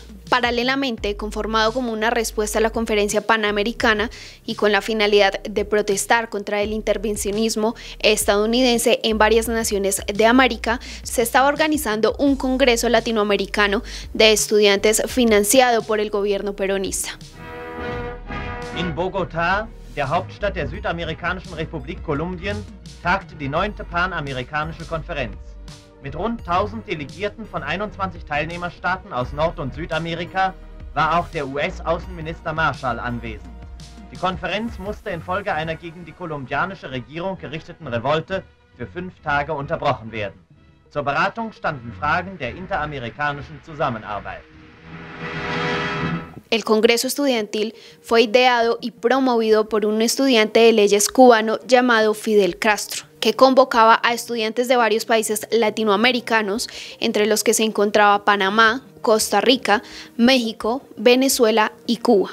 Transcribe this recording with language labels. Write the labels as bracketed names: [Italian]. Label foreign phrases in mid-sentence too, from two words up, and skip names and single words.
[Spanish] Paralelamente, conformado como una respuesta a la Conferencia Panamericana y con la finalidad de protestar contra el intervencionismo estadounidense en varias naciones de América, se estaba organizando un Congreso Latinoamericano de Estudiantes financiado por el gobierno peronista. [German] In Bogotá, der Hauptstadt der Südamerikanischen Republik Kolumbien, tagte die 9. Panamerikanische Konferenz. Mit rund 1000 Delegierten von 21 Teilnehmerstaaten aus Nord- und Südamerika war auch der US-Außenminister Marshall anwesend. Die Konferenz musste infolge einer gegen die kolumbianische Regierung gerichteten Revolte für 5 Tage unterbrochen werden. Zur Beratung standen Fragen der interamerikanischen Zusammenarbeit. [Spanish] El Congreso Estudiantil fue ideado y promovido por un estudiante de leyes cubano llamado Fidel Castro, que convocaba a estudiantes de varios países latinoamericanos, entre los que se encontraba Panamá, Costa Rica, México, Venezuela y Cuba.